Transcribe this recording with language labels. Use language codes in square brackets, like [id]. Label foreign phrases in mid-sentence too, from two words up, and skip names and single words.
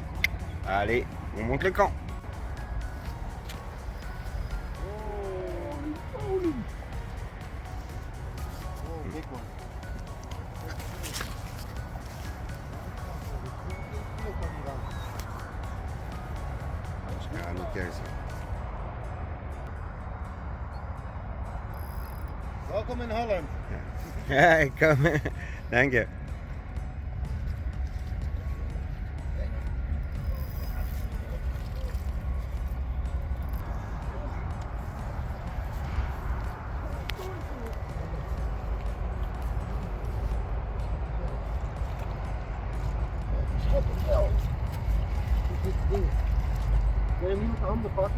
[fr] Allez, on monte le camp. Ah, nickel ça. [nl] Welkom in Holland. Ja, kom. Dank je. Wil je hem niet met de handen pakken?